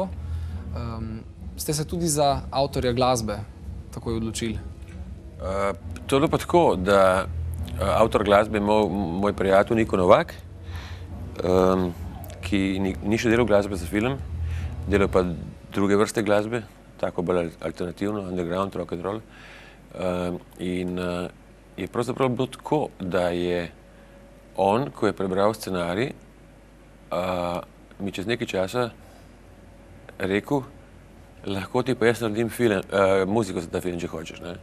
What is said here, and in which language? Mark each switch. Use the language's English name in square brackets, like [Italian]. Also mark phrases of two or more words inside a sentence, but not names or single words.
[Slovenian] Ste se tudi za avtorja glasbe takoj odločili? To je bilo pa tako, da avtor glasbe je moj prijatelj Niko Novak, ki ni še delal glasbe za film, delal pa druge vrste glasbe, tako bolj alternativno, [English] underground, rock and roll. [Slovenian] In je pravzaprav bilo tako, da je on, ko je prebral scenarij, mi čez nekaj časa rekel, lahko ti pa jaz naredim muziko za ta film, če hočeš, ne.